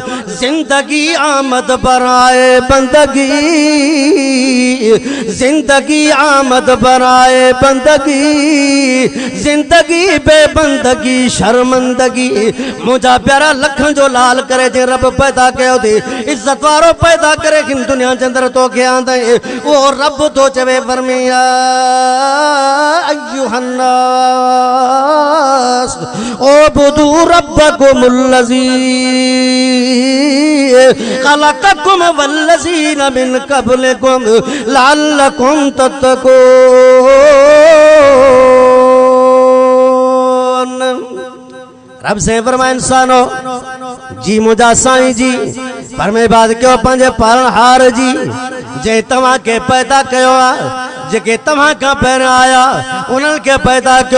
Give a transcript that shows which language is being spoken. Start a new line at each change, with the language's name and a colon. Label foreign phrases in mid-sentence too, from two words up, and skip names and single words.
Persian: زندگی آمد برای بندگی زندگی آمد برای بندگی زندگی بی‌بندگی شرمندگی.
Sindhi: मुंहिंजा प्यारा लखन जो लाल करे जे रब पैदा कयो थी, इज़त वारो पैदा करे हिन दुनिया जे अंदर तोखे आंदे, उहो रब थो चवे फरमिया
Arabic: أيها الناس اعبدوا ربكم الذي خلقكم والذين من قبلكم لعلكم تتقون.
Sindhi: रब से फरमाया इंसानो जी मुंहिंजा साईं जी, फरमे बाद कयो पंहिंजे पालनहार जी जे तव्हां खे पैदा कयो आहे, जेके तव्हां खां पहिरियों आया उन्हनि खे पैदा कयो।